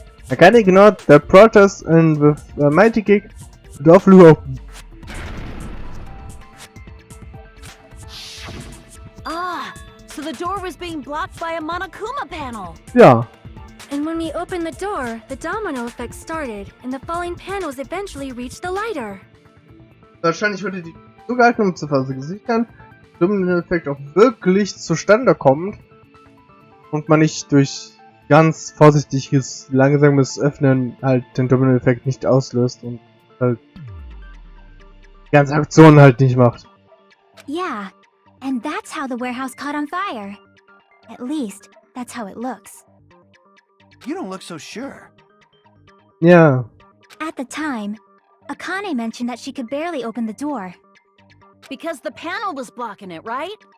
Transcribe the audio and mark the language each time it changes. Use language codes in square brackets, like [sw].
[en] I kinda ignored the protest and with a mighty kick, the door flew open. Ah, so the door was being blocked by a Monokuma panel. [de] Ja. [en] And when we opened the door, the domino effect started, and the falling panels eventually reached the lighter. [de] Wahrscheinlich würde die zugehalten, um zu versichern, dass der Domino-Effekt auch wirklich zustande kommt und man nicht durch ganz vorsichtiges, langsames Öffnen halt den Domino-Effekt nicht auslöst und halt die ganze Aktion halt nicht macht. [en] Yeah, and that's how the warehouse caught on fire. At least, that's how it looks. You don't look so sure. [de] Ja. [en] At the time, Akane mentioned that she could barely open the door. Because the panel was blocking it, right?